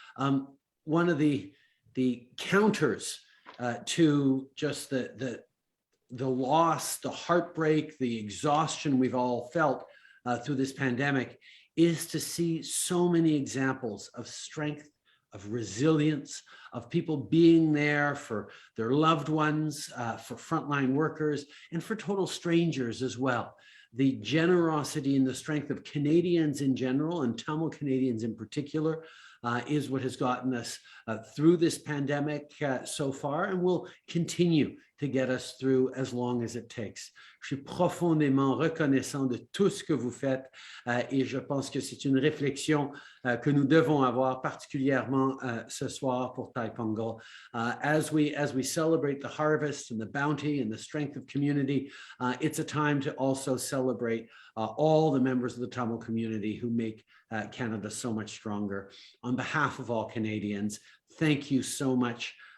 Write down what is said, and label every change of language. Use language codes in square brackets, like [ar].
[en] One of the counters to just the loss, the heartbreak, the exhaustion we've all felt through this pandemic is to see so many examples of strength, of resilience, of people being there for their loved ones, for frontline workers, and for total strangers as well. The generosity and the strength of Canadians in general, and Tamil Canadians in particular, is what has gotten us through this pandemic so far, and will continue to get us through as long as it takes. [fr] Je suis profondément reconnaissant de tout ce que vous faites, et je pense que c'est une réflexion que nous devons avoir particulièrement ce soir pour Thai Pongal. [en] As we celebrate the harvest and the bounty and the strength of community, it's a time to also celebrate all the members of the Tamil community who make Canada so much stronger. On behalf of all Canadians, thank you so much.